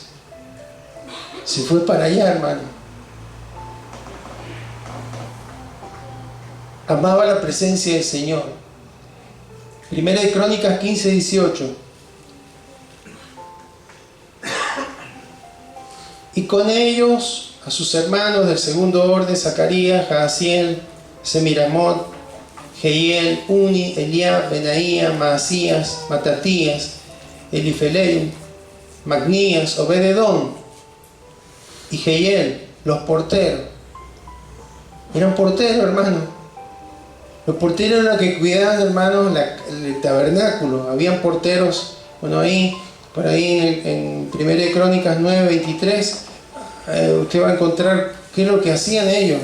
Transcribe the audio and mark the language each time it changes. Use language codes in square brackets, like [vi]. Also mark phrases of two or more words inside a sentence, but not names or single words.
[es] Se fue para allá, hermano. Amaba la presencia del Señor. Primera de Crónicas 15, 18. Y con ellos a sus hermanos del segundo orden: Zacarías, Jaasiel, Semiramot, Jehiel, Uni, Eliab, Benaía, Maasías, Matatías, Elifelei, Magnías, Obed-edom y Jehiel, los porteros. Eran porteros, hermano. Los porteros eran los que cuidaban, hermanos, el tabernáculo. Habían porteros, bueno, por ahí en 1 de Crónicas 9:23, usted va a encontrar qué es lo que hacían ellos.